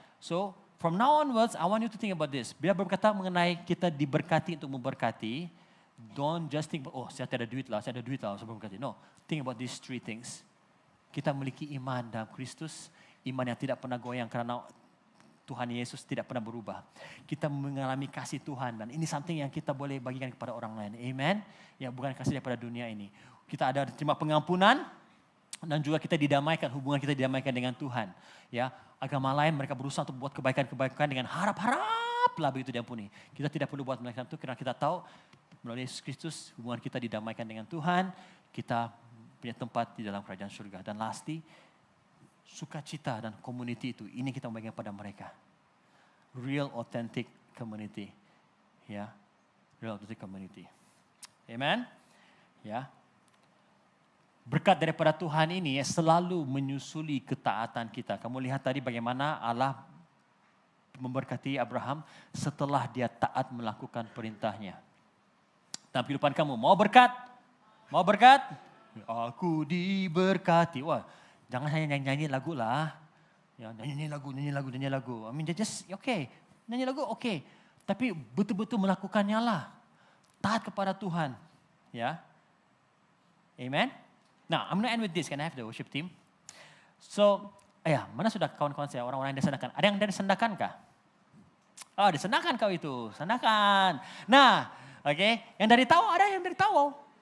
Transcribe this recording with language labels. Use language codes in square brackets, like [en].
[en] So from now onwards, I want you to think about this. [ms] Bila berkata mengenai kita diberkati untuk memberkati, [en] don't just think, [ms] saya ada duit lah, saya sebelum berkati. [en] No, think about these three things. [ms] Kita memiliki iman dalam Kristus, iman yang tidak pernah goyang karena Tuhan Yesus tidak pernah berubah. Kita mengalami kasih Tuhan dan ini something yang kita boleh bagikan kepada orang lain. Amen. Ya, bukan kasih daripada dunia ini. Kita ada terima pengampunan dan juga kita didamaikan, hubungan kita didamaikan dengan Tuhan. Ya, agama lain mereka berusaha untuk buat kebaikan-kebaikan dengan harap-harap cepatlah begitu diampuni. Kita tidak perlu buat melakukan itu karena kita tahu melalui Yesus Kristus hubungan kita didamaikan dengan Tuhan, kita punya tempat di dalam kerajaan surga. Dan lastly, sukacita dan community itu, ini kita membagikan pada mereka. [en] Real authentic community. [ms] Ya, [en] real authentic community. [ms] Amen. Ya. Berkat daripada Tuhan ini selalu menyusuli ketaatan kita. Kamu lihat tadi bagaimana Allah memberkati Abraham setelah dia taat melakukan perintahnya. Dalam kehidupan kamu, mau berkat? Mau berkat? Aku diberkati. Wah, jangan hanya nyanyi lagu lah. Ya, nyanyi lagu. [en] I mean, just okay. [ms] Nyanyi lagu okay. Tapi betul-betul melakukannya lah. Taat kepada Tuhan. Ya. Amen. [en] Now, I'm going to end with this. Can I have the worship team? [ms] So, mana sudah kawan-kawan saya, orang-orang yang disendakan? Ada yang dari sendakan kah? Oh, disendakan kau itu. Sendakan. Nah, okay. Yang dari Tawau, ada yang dari Tawau.